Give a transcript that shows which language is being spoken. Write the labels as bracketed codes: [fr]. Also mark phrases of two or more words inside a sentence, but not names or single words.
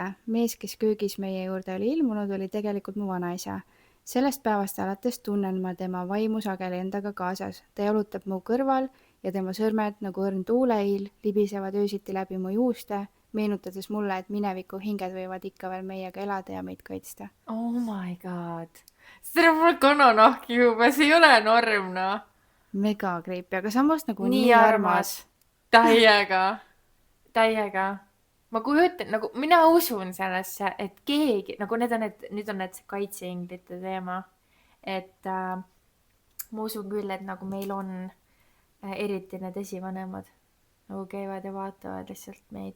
[et] Mees, kes köögis meie juurde oli ilmunud, oli tegelikult mu vanaisa. Sellest päevast alates tunnen ma tema vaimu sageli endaga kaasas. Ta jalutab mu kõrval ja tema sõrmed nagu õrn tuuleiil libisevad öösiti läbi mu juuste, meenutades mulle, et mineviku hinged võivad ikka veel meiega elada ja meid kaitsta. [en] Oh my god. [et] Seda mul kananahki juba, see ei ole norm, no. [en] mega creepy, [et] aga samas nagu nii nii armas. armas. Täiega. Ma kujutan, nagu mina usun sellesse, et keegi, nagu nüüd on need kaitseinglite teema, et ma usun küll, et nagu meil on eriti need esivanemad nagu käivad ja vaatavad lihtsalt meid.